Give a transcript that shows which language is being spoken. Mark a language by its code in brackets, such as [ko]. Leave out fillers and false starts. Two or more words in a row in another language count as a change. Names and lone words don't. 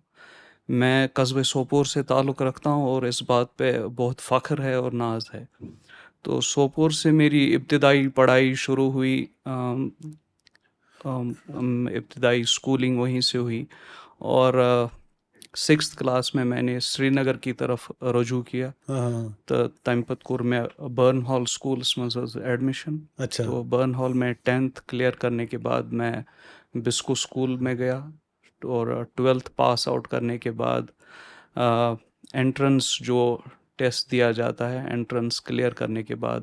[ur] میں قصبے سوپور سے تعلق رکھتا ہوں اور اس بات پہ بہت فخر ہے اور ناز ہے. تو سوپور سے میری ابتدائی پڑھائی شروع ہوئی، ابتدائی سکولنگ وہیں سے ہوئی اور 6th کلاس میں میں نے سری نگر کی طرف رجوع کیا. [ks] तो तम पत कोर में बर्न हॉल स्कूल में एडमिशन. [ur] अच्छा. تو برن ہال میں 10th کلیئر کرنے کے بعد میں بسکو سکول میں گیا اور 12th [en] pass out [ur] کرنے کے بعد انٹرنس جو ٹیسٹ دیا جاتا ہے, [en] entrance clear [ur] کرنے کے بعد